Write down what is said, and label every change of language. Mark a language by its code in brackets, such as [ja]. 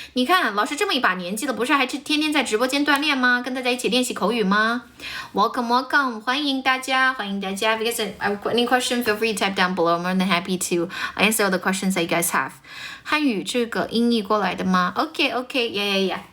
[zh] 你看，老师这么一把年纪了，不是还天天在直播间锻炼吗？跟大家一起练习口语吗 ？Welcome, 欢迎大家。 [en] Because any question, feel free to type down below. I'm more than happy to answer all the questions that you guys have. [zh] 汉语这个音译过来的吗 ？ [en] Okay, yeah.